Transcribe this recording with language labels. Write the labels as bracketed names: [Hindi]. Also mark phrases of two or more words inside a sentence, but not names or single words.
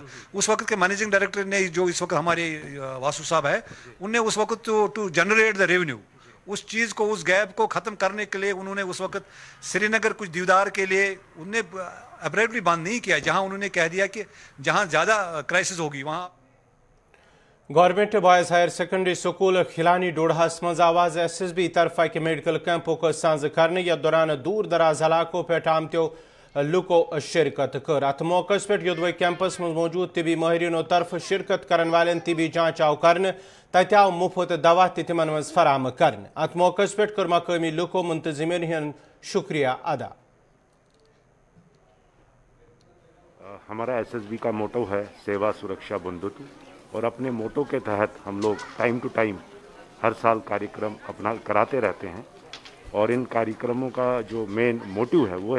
[Urdu] اس وقت کے [English] managing director [Urdu] نے جو اس وقت ہمارے واسو صاحب ہے، ان نے اس وقت [English] to generate the revenue, [Urdu] اس چیز کو، اس گیپ کو ختم کرنے کے لیے انہوں نے اس وقت سری نگر کچھ دیودار کے لیے انہوں نے ابریٹلی بند نہیں کیا، جہاں انہوں نے کہہ دیا کہ جہاں زیادہ کرائسس ہوگی وہاں۔ [Kashmiri] گورنمنٹ بوائز ہائر سیکنڈری سکول کھلانی ڈوڑہس مز آواز SSB طرف اکہ میڈیکل کیمپک سانز کرنے یا دوران دور دراز علاقوں پہ آمتو لوکو شرکت کر۔ ات موقع پہ یودوئی کیمپس مز موجود طبی ماہرینوں طرف شرکت کرن والن طبی جانچ آو کرنے، تتہ آو مفت دوا تہ تمن مز فراہم کرنے۔ ات موقع پہ کر مقامی لوکو منتظمین ہن شکریہ ادا۔ [Urdu] ہمارا SSB کا موٹو ہے سیوا سرکشا بندھتو، اور اپنے موٹو کے تحت ہم لوگ [English] time to time [Urdu] ہر سال کاریکرم اپنا کراتے رہتے ہیں، اور ان کاریکرموں کا جو [English] main motive [Urdu] ہے وہ